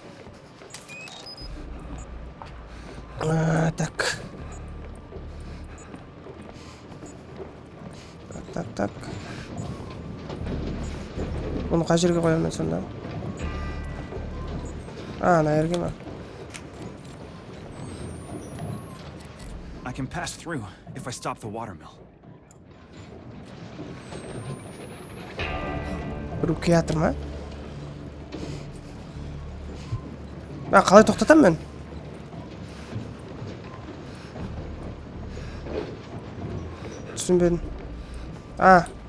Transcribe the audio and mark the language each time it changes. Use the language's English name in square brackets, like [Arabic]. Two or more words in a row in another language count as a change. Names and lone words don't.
[Kazakh] Так. Так. Bunu қай жерге қоямын мен сонда? Ана жерге ма? [English] I can pass through if I stop the watermill. [Kazakh] Біреу келатыр ма? Қалай тоқтатамын мен? Түсінбедім. А.